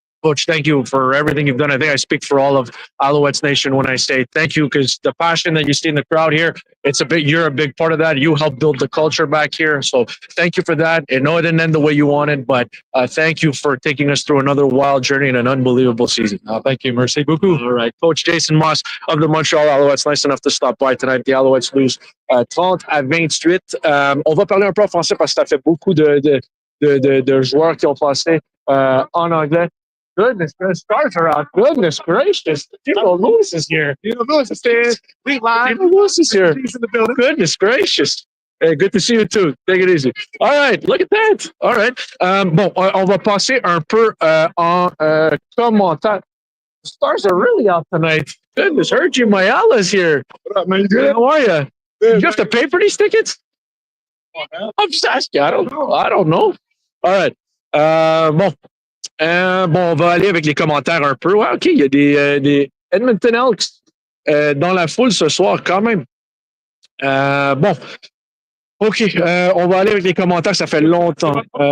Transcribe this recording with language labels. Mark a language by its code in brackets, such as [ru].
[en] Coach, thank you for everything you've done. I think I speak for all of Alouettes Nation when I say thank you because the passion that you see in the crowd here, you're a big part of that. You helped build the culture back here. So thank you for that. I know it didn't end the way you wanted, but thank you for taking us through another wild journey and an unbelievable season. Thank you. [fr] Merci beaucoup. [en] All right. Coach Jason Moss of the Montreal Alouettes, nice enough to stop by tonight. The Alouettes lose 30-28. [fr] On va parler un peu en français parce que ça fait beaucoup de joueurs qui ont passé en anglais. [en] Goodness, the stars are out. Goodness gracious. Tito Lewis is here. Tito Lewis is here. Tito Lewis is here. He's in the building. Goodness gracious. Hey, good to see you too. Take it easy. All right, look at that. All right. [fr] Bon, on va passer un peu en commentaire. [en] The stars are really out tonight. Goodness, Sergio Mayala's here. What up, man? You good? How are you? You have to pay for these tickets? I'm just asking. I don't know. All right. [fr] Bon, on va aller avec les commentaires un peu. Ouais, OK, il y a des Edmonton Elks dans la foule ce soir quand même. Bon, OK, on va aller avec les commentaires, ça fait longtemps.